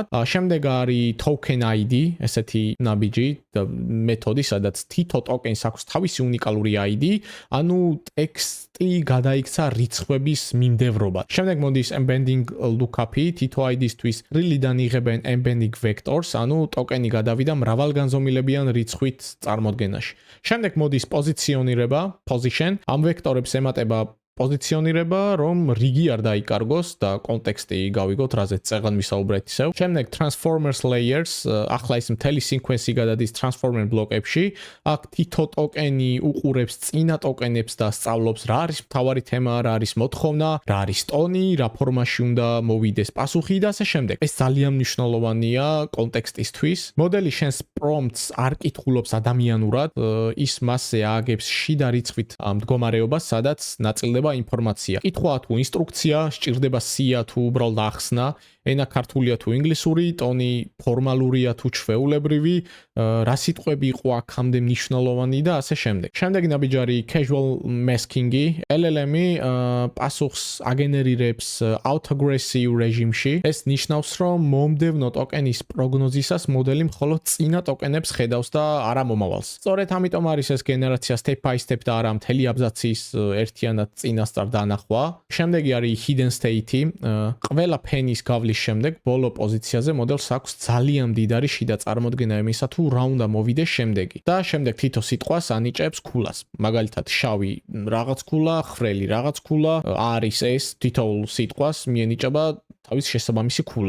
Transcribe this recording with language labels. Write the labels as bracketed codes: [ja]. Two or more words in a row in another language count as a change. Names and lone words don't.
[ka] შემდეგ არის [en] token ID, [ka] ესეთი ნაბიჯი და მეთოდი, სადაც თითო ტოკენს აქვს თავისი უნიკალური ID, ანუ ტექსტი გადაიქცა რიცხვების მიმდევრობად. შემდეგ მოდის [en] embedding lookup-ი, [ka] თითო ID-ისთვის რილიდან იღებენ [en] embedding vectors, [ka] ანუ ტოკენი გადავიდა მრავალგანზომილებიან რიცხვით წარმოდგენაში. შემდეგ მოდის პოზიციონირება, position, ამ ვექტორებს ემატება პოზიციონირება, რომ რიგი არ დაიკარგოს და კონტექსტი გავიგოთ, რაზეც წეგან ვისაუბრეთ ისევ. შემდეგ [en] transformers layers, [ka] ახლა ის მთელი სიკვენსი გადადის transformer ბლოკებში. აქ თითო ტოკენი უყურებს წინა ტოკენებს და სწავლობს რა არის მთავარი თემა, რა არის მოთხოვნა, რა არის ტონი, რა ფორმაში უნდა მოვიდეს პასუხი და ასე შემდეგ. ეს ძალიან მნიშვნელოვანია კონტექსტისთვის. მოდელი შენს prompts არ კითხულობს ადამიანურად, ის მასზე ააგებს შიდა რიცხვით მდგომარეობას, სადაც ნაწილდება ინფორმაცია. კითხვა თუ ინსტრუქცია, სჭირდება სია თუ უბრალოდ ახსნა, ენა ქართულია თუ ინგლისური, ტონი ფორმალურია თუ ჩვეულებრივი, რა სიტყვები იყო აქამდე მნიშვნელოვანი და ასე შემდეგ. შემდეგ ნაბიჯი არის [en] casual masking-ი, [ka] LLM-ი პასუხს აგენერირებს autoaggressive რეჟიმში. ეს ნიშნავს, რომ მომდევნო ტოკენის პროგნოზისას მოდელი მხოლოდ წინა ტოკენებს ხედავს და არა მომავალს. სწორედ ამიტომ არის ეს გენერაცია [en] step by step [ka] და არა მთელი აბზაცის ერთიანად წინასწარ დანახვა. შემდეგი არის [en] hidden state-ი, [ka] ყველა ფენის გავლის შემდეგ ბოლო პოზიციაზე მოდელს აქვს ძალიან მდიდარი შიდა წარმოდგენა იმისა თუ რა უნდა მოვიდეს შემდეგი. და შემდეგ თითო სიტყვას ანიჭებს ქულას. მაგალითად, შავი რაღაც ქულა, ხვრელი რაღაც ქულა, არის ეს თითოეულ სიტყვას მიენიჭება თავის შესაბამისი ქულა.